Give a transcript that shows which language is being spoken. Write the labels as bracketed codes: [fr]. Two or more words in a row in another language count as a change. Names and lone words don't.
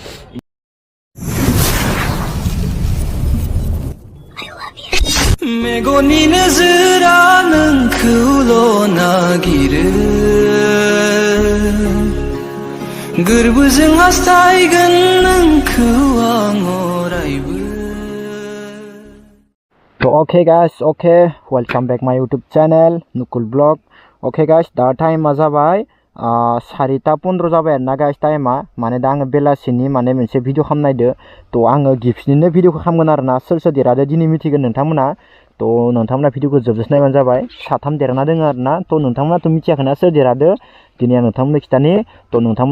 [brx] मेगननि नोजोरा नोंखौल' नागिरो गोरबोजों हास्थायगोन नोंखौ आं अरायबो [en] Okay guys, okay, welcome back my YouTube channel Nukul vlog. Okay guys, [brx] दा टाइमा जाबाय 4:15 जाबाय आरोना गाइस टाइमा माने दा आङो बेलासिनि माने मोनसे भिडिअ खालामनायदो थ' आङो गिफ्टनिनो भिडिअखौ खालामगोन आरोना सोर देरहादो दिनै मिथिगोन नोंथांमोना थ' नोंथांमोना भिडिअखौ जोबजासे नायबानो जाबाय साथाम देरहाना दोङो आरोना थ' नोंथांमोनाथ' मिथियाखैना सोर देरहादो दिनै आं नोंथांमोननो खिथानि थ' नोंथांमोना